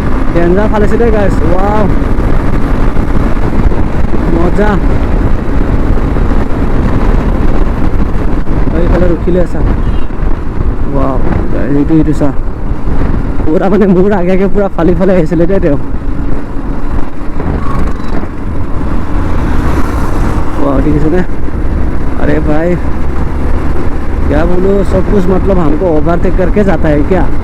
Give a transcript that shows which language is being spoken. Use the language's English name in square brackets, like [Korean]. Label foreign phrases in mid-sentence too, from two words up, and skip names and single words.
[Assamese] ডেঞ্জাৰ ফালিছে দেই গাইছ, ৱাও মজা। এইফালে ৰখিলে চা, ৱাও এইটো চা, পুৰা মানে মোৰ আগে পুৰা ফালি আহিছিলে দেই তেওঁ। [Hindi] देखे अरे भाई क्या बोलो, सब कुछ मतलब हमको ओवरटेक करके जाता है क्या।